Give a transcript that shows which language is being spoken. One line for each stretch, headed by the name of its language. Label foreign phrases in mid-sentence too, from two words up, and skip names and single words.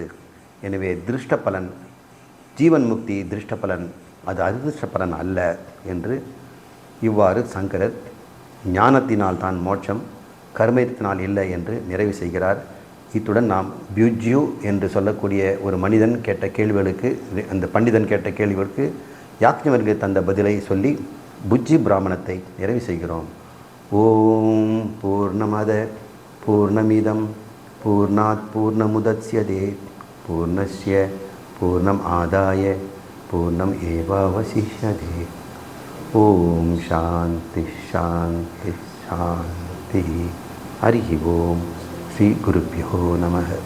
Tamil: எனவே திருஷ்ட பலன் ஜீவன் முக்தி திருஷ்ட பலன், அது அதிர்ஷ்ட பலன் அல்ல என்று இவ்வாறு சங்கரர் ஞானத்தினால் தான் மோட்சம், கர்மத்தினால் இல்லை என்று நிறைவு செய்கிறார். இத்துடன் நாம் பியூஜ்யூ என்று சொல்லக்கூடிய ஒரு மனிதன் கேட்ட கேள்விகளுக்கு, அந்த பண்டிதன் கேட்ட கேள்விகளுக்கு யாக்ஞவல்கிய தந்த பதிலை சொல்லி புஜ்ஜி பிராமணத்தை நிறைவு செய்கிறோம்.
Sanskrit: ॐ पूर्णमद पूर्णमिदं पूर्णात् पूर्णमुदच्यते पूर्णस्य पूर्णम् आदाय पूर्णम् एवावशिष्यते. ॐ शान्ति शान्ति शान्ति. हरि ॐ। श्री गुरुभ्यो नमः.